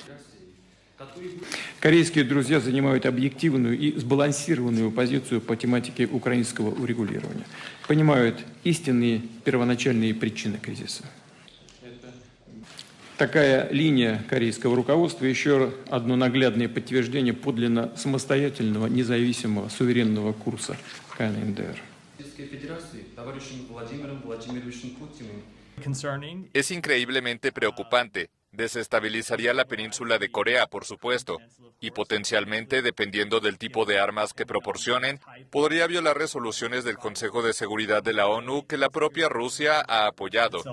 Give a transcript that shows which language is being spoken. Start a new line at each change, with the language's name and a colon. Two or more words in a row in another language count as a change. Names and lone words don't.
Russian: Корейские друзья занимают объективную и сбалансированную позицию по тематике украинского урегулирования, понимают истинные первоначальные причины кризиса. Такая линия корейского руководства еще одно наглядное подтверждение подлинно самостоятельного, независимого, суверенного курса КНДР.
Spanish: Es increíblemente preocupante. Desestabilizaría la península de Corea, por supuesto, y potencialmente, dependiendo del tipo de armas que proporcionen, podría violar resoluciones del Consejo de Seguridad de la ONU que la propia Rusia ha apoyado.